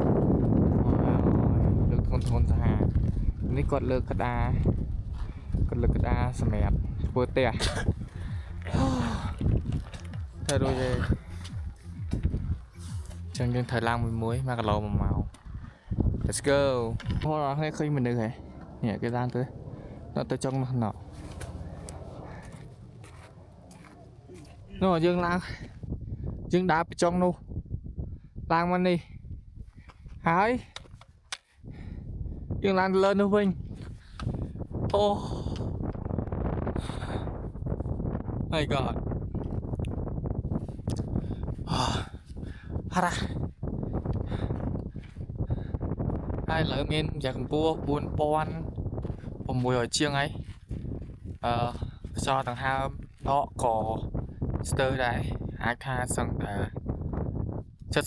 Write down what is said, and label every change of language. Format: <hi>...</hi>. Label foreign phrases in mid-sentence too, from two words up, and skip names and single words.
<km>លើកធ្ងន់សាហាវនេះគាត់លើកក្តារសម្រាប់ធ្វើផ្ទះតែរួចទេ ចឹងយើងត្រូវឡើង1គីឡូ1ម៉ោង</km> <en>let's go</en> <km>បងប្អូនឃើញមនុស្សហ៎នេះគេឡើងទៅចុងនោះណោះ យើងឡើងយើងដើរពីចុងនោះឡើងមកនេះហើយយើងឡើងទៅលើនោះវិញអូ</km> <en>my god</en> <km>ហារ៉ាហើយឥឡូវមានយ៉ាងកម្ពស់ 4600 ជាងហើយខ្យល់ដង្ហើមដកក៏ស្ទើរដែរអាចថាសឹងតែ</km>